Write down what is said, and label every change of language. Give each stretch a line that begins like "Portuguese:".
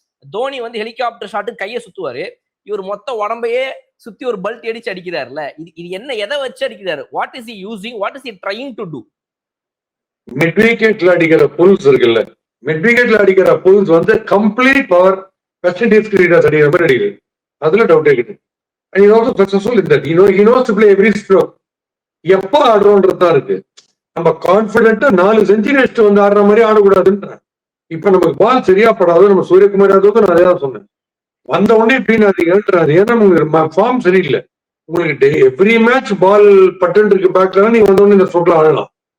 Tamil: தோனி வந்து helicopter shot கையை சுத்துவாரு, இவர் மொத்த உடம்பையே சுத்தி ஒரு பல்ட் அடிச்சு அடிக்கிறாருல்ல. இது என்ன எதை வச்சு அடிக்கிறாரு?
English: What is he using, what is he trying to do?
Tamil: Mid விக்கெட்ல அடிக்கிற புல்ஸ் இருக்குல்ல, மிட் விக்கெட்ல அடிக்கிற புல்ஸ் வந்து complete power west Indies cricketers அடிக்கிற மாதிரி அடிக்குது. அதுல டவுட் இருக்குது.
English: And he also successful in that. He knows to play every stroke.
Tamil: எப்ப ஆடுறோன்றது தான் இருக்கு. நம்ம கான்பிடென்ட்டா 4 செஞ்சுரி அடிச்சுட்டு வந்து ஆடுற மாதிரி ஆடக்கூடாதுன்ற. இப்ப நமக்கு பால் சரியா படாது. நம்ம சூரியகுமார் யாதவுக்கு நான் அதே தான் சொன்னேன். வந்த உடனே இப்படின்னாது. ஏன்னா உங்களுக்கு ஃபார்ம் சரியில்லை. உங்களுக்கு எவ்ரி மேட்ச் பால் பட்டன் இருக்கு பேக்ல, நீங்க வந்த உடனே இந்த ஸ்ட்ரோக்ல ஆடலாம்.